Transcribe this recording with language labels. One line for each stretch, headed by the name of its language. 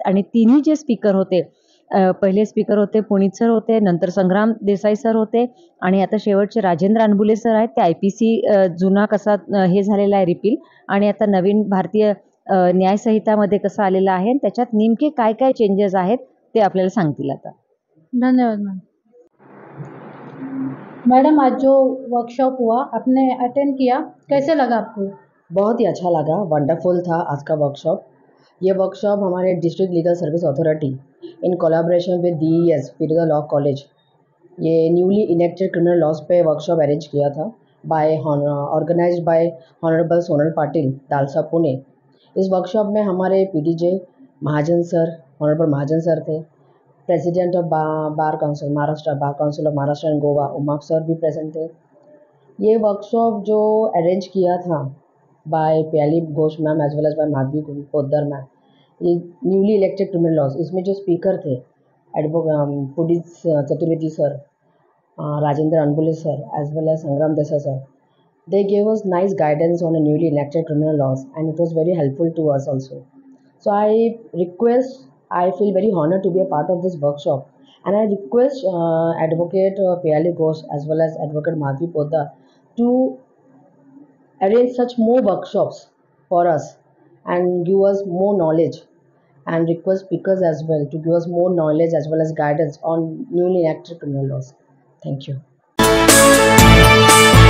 Marathi: आणि तिन्ही जे स्पीकर होते, पहिले स्पीकर होते पुनीत सर होते, नंतर संग्राम देसाई सर होते आणि आता शेवटचे राजेंद्र अनबुले सर आहेत. ते IPC जुना कसा हे झालेला आहे रिपील, आणि आता नवीन भारतीय न्यायसंहितामध्ये कसं आलेलं आहे, त्याच्यात नेमके काय काय चेंजेस आहेत ते आपल्याला सांगतील आता. धन्यवाद मैम.
Hindi: मैडम, आज जो वर्कशॉप हुआ आपने अटेंड किया, कैसे लगा आपको? बहुत ही अच्छा लगा, वंडरफुल था आज का वर्कशॉप. ये वर्कशॉप हमारे district legal service authority in collaboration with DES Firoza law college, ये न्यूली इनेक्टेड क्रिमिनल लॉज पे वर्कशॉप अरेंज किया था organised by honourable Sonal Patil, दालसा, Pune. इस वर्कशॉप में हमारे PDJ महाजन सर, ऑनरेबल महाजन सर थे, president of bar council Maharashtra, bar council of Maharashtra and Goa Umap sir भी present थे. ये वर्कशॉप जो अरेंज किया था बाय प्याली Ghosh ma'am as well as by Madhavi Poddar ma'am, ये न्यूली इलेक्टेड क्रिमिनल लॉज, इसमें जो स्पीकर थे Puneet Chaturvedi sir, Rajendra अनबुले sir as well as संग्राम Desai sir,
English: they gave us nice guidance on a newly enacted criminal laws and it was very helpful to us also. So I feel very honored to be a part of this workshop and I request Advocate Payali Ghosh as well as Advocate Madhvi Poddar to arrange such more workshops for us and give us more knowledge, and request speakers as well to give us more knowledge as well as guidance on newly enacted criminal laws. Thank you.